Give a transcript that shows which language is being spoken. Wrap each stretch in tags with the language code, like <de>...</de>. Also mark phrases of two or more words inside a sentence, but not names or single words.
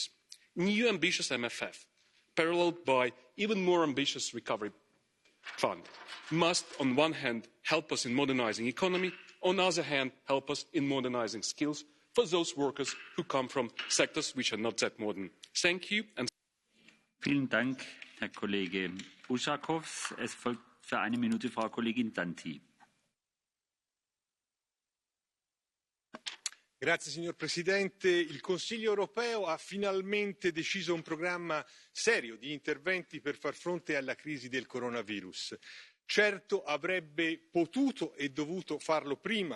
<en>New ambitious MFF, paralleled by even more ambitious recovery fund, must on one hand help us in modernising the economy, on the other hand help us in modernising skills for those workers who come from sectors which are not that modern. Thank you. And</en> <de>Vielen Dank, Herr Kollege Ušakov. Es folgt für eine Minute Frau Kollegin Danti.</de> <it>Grazie signor Presidente. Il Consiglio europeo ha finalmente deciso un programma serio di interventi per far fronte alla crisi del coronavirus. Certo avrebbe potuto e dovuto farlo prima.</it>